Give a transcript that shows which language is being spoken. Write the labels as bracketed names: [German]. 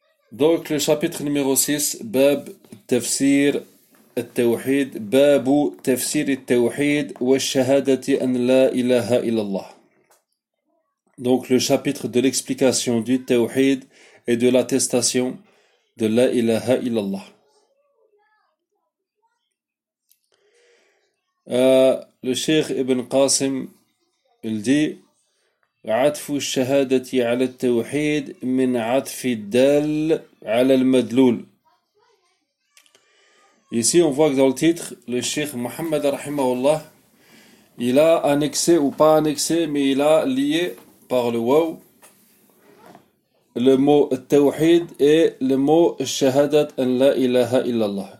[French] Donc le chapitre numéro 6, bab tafsir at-tawhid, bab tafsir at-tawhid wa shahadati an la ilaha illallah. Donc le chapitre de l'explication du tawhid et de l'attestation de la ilaha illallah. Le cheikh Ibn Qasim il dit [Arabic] عطف الشهادة على التوحيد من عطف الدال على المدلول. [French] Ici, on voit que dans le titre, le Cheikh Mohammed, rahimahullah, il a annexé ou pas annexé, mais il a lié par le waw le mot التوحيد et le mot [Arabic] شهادت أن لا إله إلا الله.